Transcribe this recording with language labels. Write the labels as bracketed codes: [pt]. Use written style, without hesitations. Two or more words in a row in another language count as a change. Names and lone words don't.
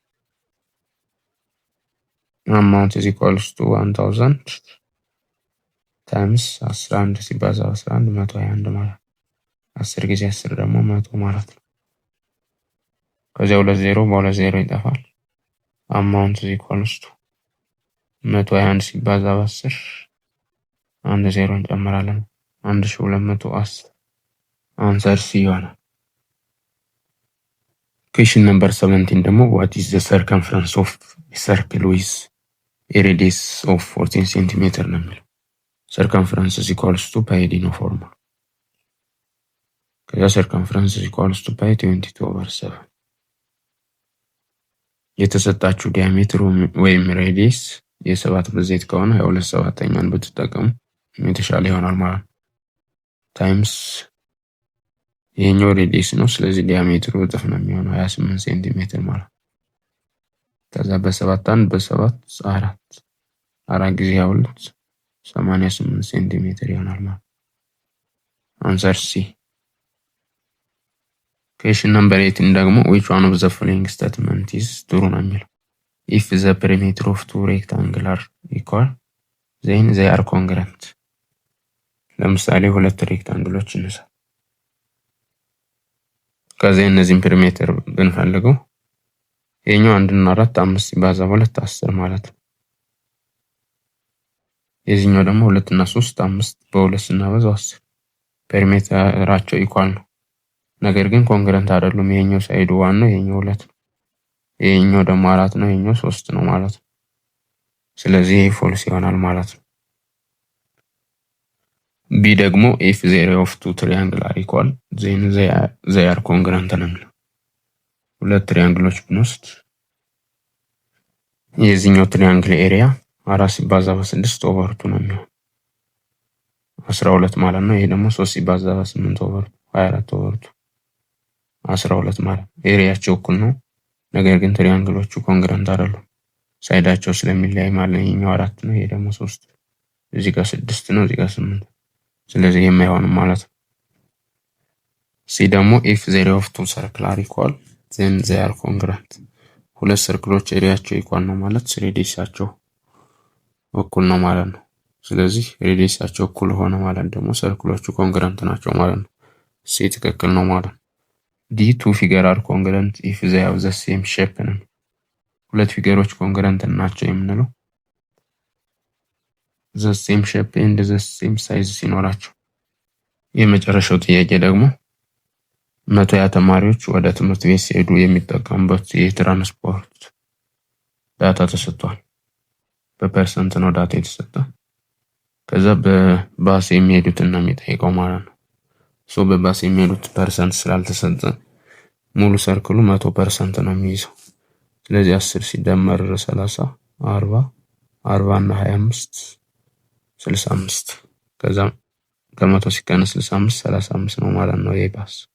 [en] amount equals to 1000 times [am] 11 ሲባዛ 11 121 ማለት 10 ጊዜ 10 ደግሞ 100 ማለት ነው። ከዚያ 20 በሁለት 0 ይጠፋል። [en] amount equals to 121 [am] ሲባዛ በ10 1 0 እንጨምራለን 1210 [en] answer C [am] ይሆናል። [en] question number 17 ደግሞ what is the circumference of a circle with a radius of 14 [am] ሴንቲሜትር ነው የሚለው። [en] circumference is equals to pi d [am] ነው ፎርሙላ። [en] ከዛ circumference is equals to pi 22/7 [am] የተሰጣችሁ ዲያሜትር ወይም ሬዲየስ የ7 ብዜት ከሆነ 22/7ኛን ብትጠቀሙ የተሻለ ይሆናል ማለት ነው። ታይምስ ይሄኛው ሬዲየስ ነው። ስለዚህ ዲያሜትሩ እጥፍ ነው የሚሆነው 28 ሴንቲሜትር ማለት ነው። ከዛ በ7 1 በ7 4 ጊዜ 2 88 ሴንቲሜትር ይሆናል ማለት [en] answer C። question number 18 ደግሞ which one of the following statement is true [am] ነው የሚለው። [en] if the perimeter of two rectangles are equal then they are congruent። [am] ለምሳሌ ሁለት ሬክታንግሎች እንሳ ከዚህ እነዚህን ፔሪሜትር ብንፈልገው ይሄኛው 1 እና 4 5 ሲባዛ 2 10 ማለት ነው። የዚህኛው ደግሞ 2 እና 3 5 በ2 ስናበዛው 10 ፔሪሜትራቸው ኢኳል ነው። ነገር ግን ኮንግረንት አይደሉም። ይሄኛው ሳይዱ 1 ነው፣ ይሄኛው 2 ነው። ይሄኛው ደግሞ 4 ነው፣ ይሄኛው 3 ነው ማለት ነው። ስለዚህ ይሄ ፎልስ ይሆናል ማለት ነው። ቢ ደግሞ [en] if the area of two triangles are equal then they are congruent [am] ነው የሚለው። ሁለት ትሪያንግሎች ብንወስድ የዚህኛው ትሪያንግል ኤሪያ 4 ሲባዛ በ6 ኦቨር 2 ነው የሚሆነው 12 ማለት ነው። ይሄ ደግሞ 3 ሲባዛ በ8 ኦቨር 24 ኦቨር 2 12 ማለት ነው። ኤሪያቸው እኩል ነው፣ ነገር ግን ትሪያንግሎቹ ኮንግረንት አይደሉም። ሳይዳቸው ስለሚለያይ ማለት ነው። ይሄኛው 4 ነው፣ ይሄ ደግሞ 3፣ እዚህ ጋር 6 ነው፣ እዚህ ጋር 8። ስለዚህ የማይሆንም ማለት ነው። ሲ ደግሞ [en] if the area of two circles are equal then they are congruent። [am] ሁለት ሰርክሎች ኤሪያቸው ኢኳል ነው ማለት ሬዲየሳቸው እኩል ነው ማለት ነው። ስለዚህ ሬዲየሳቸው እኩል ሆነ ማለት ደግሞ ሰርክሎቹ ኮንግረንት ናቸው ማለት ነው። ሲ ትክክል ነው ማለት ነው። ዲ [en] two figures are congruent if they have the same shape [am] ነው። ሁለት ፊገሮች ኮንግረንት ናቸው የምንለው [en] the same shape and the same size [am] ሲኖራቸው። የመጨረሻው ጥያቄ ደግሞ 120 ተማሪዎች ወደ ትምህርት ቤት ሲሄዱ የሚጠቀሙበት የትራንስፖርት ዳታ ተሰጥቷል። በፐርሰንት ነው ዳታ የተሰጠ። ከዛ በባስ የሚሄዱትን ነው የሚጠይቀው ማለት ነው። በባስ የሚሄዱት ፐርሰንት ስላልተሰጠ ሙሉ ሰርክሉ 100% ነው የሚይዘው። ስለዚህ 10 ሲደመር 30 40 40 እና 25 65 ከዛ ከ100 ሲቀነስ 65 35 ነው ማለት ነው የባስ።